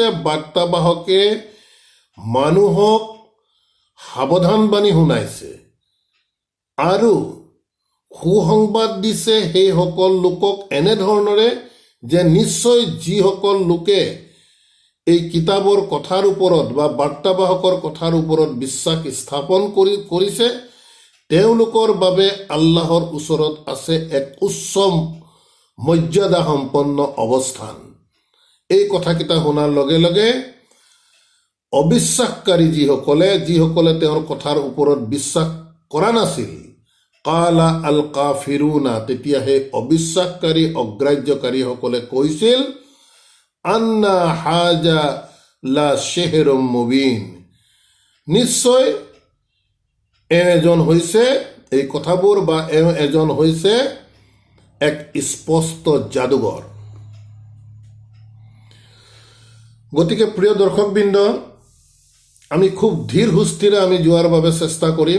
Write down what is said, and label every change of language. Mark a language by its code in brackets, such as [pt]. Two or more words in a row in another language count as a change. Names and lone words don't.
[as] বাৰ্তাবাহকে মানুহক সাৱধানবাণী শুনাইছে আৰু সুসংবাদ দিছে সেইসকল লোকক এনেধৰণেৰে যে নিশ্চয় যিসকল লোকে এই কিতাপৰ কথাৰ ওপৰত বা বাৰ্তাবাহকৰ কথাৰ ওপৰত বিশ্বাস স্থাপন কৰিছে, তেওঁলোকৰ বাবে আল্লাহৰ ওচৰত আছে এক উচ্চ মৰ্যাদা সম্পন্ন অৱস্থান। এই কথাকেইটা শুনাৰ লগে লগে অবিশ্বাসকাৰী যিসকলে তেওঁৰ কথাৰ ওপৰত বিশ্বাস কৰা নাছিল, [ar] قال الكافرون, [as] তেতিয়া সেই অবিশ্বাসকাৰী অগ্ৰাহ্যকাৰীসকলে কৈছিল [ar] إن هذا لساحر مبين, [as] নিশ্চয় এজন হৈছে এই কথাবোৰ বা এজন হৈছে এক স্পষ্ট যাদুকৰ। গতিকে প্ৰিয় দৰ্শকবৃন্দ, আমি খুব ধীৰ সুস্থিৰে আমি যোৱাৰ বাবে চেষ্টা কৰিম।